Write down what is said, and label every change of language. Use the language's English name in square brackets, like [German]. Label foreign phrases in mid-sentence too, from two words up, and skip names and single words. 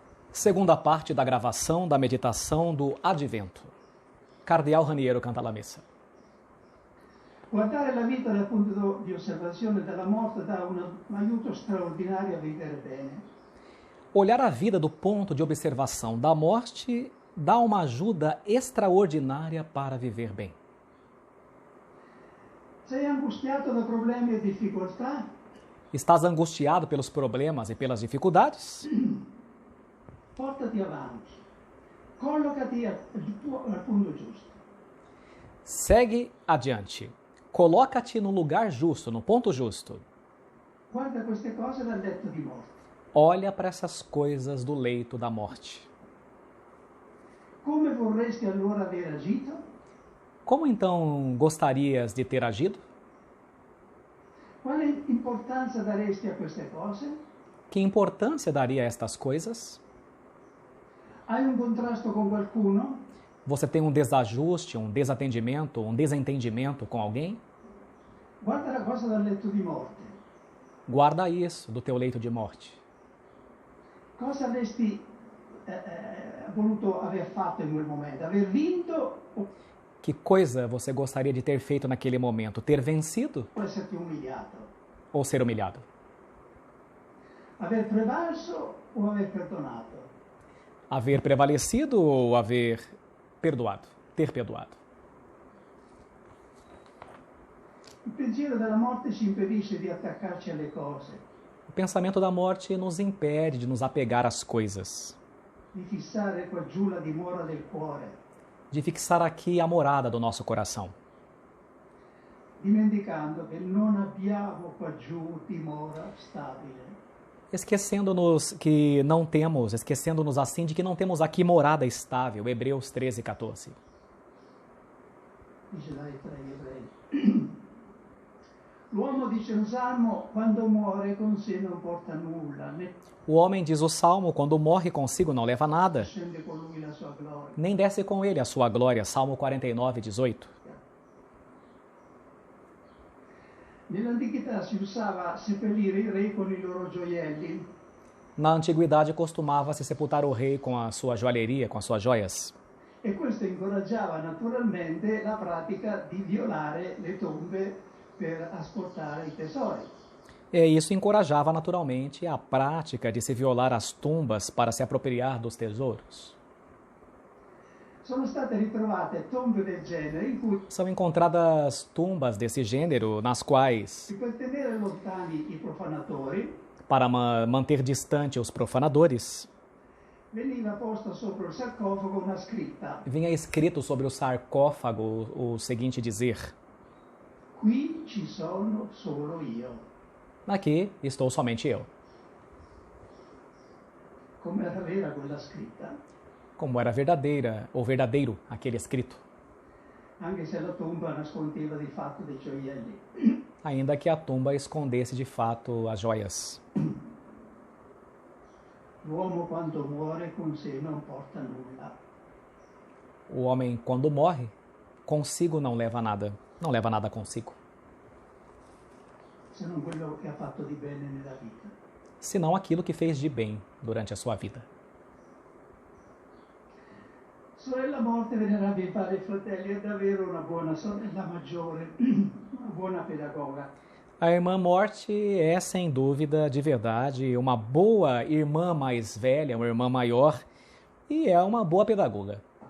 [Portuguese] Segunda parte da gravação da meditação do Advento. [Italian] Cardeal Raniero canta la messa. Guardare la vita dal punto di osservazione della morte dà un aiuto straordinario a vivere bene. [Portuguese] Olhar a vida do ponto de observação da morte dá uma ajuda extraordinária para viver bem. [Italian] Sei angustiato da problemi e difficoltà? [Portuguese] Estás angustiado pelos problemas e pelas dificuldades? [Italian] Portati avanti. Collocati al punto giusto. [Portuguese] Segue adiante. Coloca-te no lugar justo, no ponto justo. [Italian] Guarda queste cose dal letto di morte. [Portuguese] Olha para essas coisas do leito da morte. [Italian] Come vorresti allora aver agito? [Portuguese] Como então gostarias de ter agido? [Italian] Quale importanza daresti a queste cose? [Portuguese] Que importância daria a estas coisas? [Italian] Hai un contrasto con qualcuno? [Portuguese] Você tem um desajuste, um desatendimento, um desentendimento com alguém? [Italian] Guarda la cosa dal letto di morte. [Portuguese] Guarda isso do teu leito de morte. [Italian] Cosa avresti voluto aver fatto in quel momento? Aver vinto [Portuguese] Que coisa você gostaria de ter feito naquele momento? Ter vencido [Italian] o esserti umiliato? [Portuguese] ou ser humilhado? [Italian] Aver prevalso o aver perdonato? [Portuguese] Haver prevalecido ou haver perdoado? Ter perdoado. [Italian] Il pensiero della morte ci impedisce di attaccarci alle cose, [Portuguese] O pensamento da morte nos impede de nos apegar às coisas, [Italian] di fissare qua giù la dimora del cuore, [Portuguese] de fixar aqui a morada do nosso coração, [Italian] dimenticando che non abbiamo qua giù dimora stabile. [Portuguese] esquecendo-nos que não temos, esquecendo-nos assim de que não temos aqui morada estável. Hebreus 13, 14. [Italian] Dice la lettera agli ebrei. L'uomo, dice un salmo, quando muore con sé non porta nulla, né [Portuguese] O homem, diz o Salmo, quando morre consigo não leva nada, [Italian] scende con lui la sua gloria. [Portuguese] nem desce com ele a sua glória. Salmo 49, 18. [Italian] Nell'antichità si usava seppellire i re con i loro gioielli. [Portuguese] Na antiguidade costumava-se sepultar o rei com a sua joalheria, com as suas joias. [Italian] E questo incoraggiava naturalmente la pratica di violare le tombe per asportare i tesori. [Portuguese] E isso encorajava naturalmente a prática de se violar as tumbas para se apropriar dos tesouros. [Italian] Sono state ritrovate tombe del genere in cui, [Portuguese] São encontradas tumbas desse gênero nas quais, [Italian] per tenere lontani i profanatori, [Portuguese] para manter distante os profanadores, [Italian] veniva posta sopra il sarcofago una scritta: [Portuguese] vinha escrito sobre o sarcófago o seguinte dizer: [Italian] qui ci sono solo io. [Portuguese] aqui estou somente eu. [Italian] Come era vera quella scritta, [Portuguese] Como era verdadeira ou verdadeiro aquele escrito, [Italian] anche se la tomba nascondeva di fatto dei gioielli. [Portuguese] ainda que a tumba escondesse de fato as joias. [Italian] L'uomo quando muore con sé non porta nulla. [Portuguese] O homem, quando morre, consigo não leva nada consigo, [Italian] Se non quello che ha fatto di bene nella vita. [Portuguese] senão aquilo que fez de bem durante a sua vida. [Italian] Sorella morte, venerabili padri e fratelli, è davvero una buona sorella maggiore, una buona pedagoga. [Portuguese] A irmã morte é, sem dúvida, de verdade, uma boa irmã mais velha, uma irmã maior, e é uma boa pedagoga.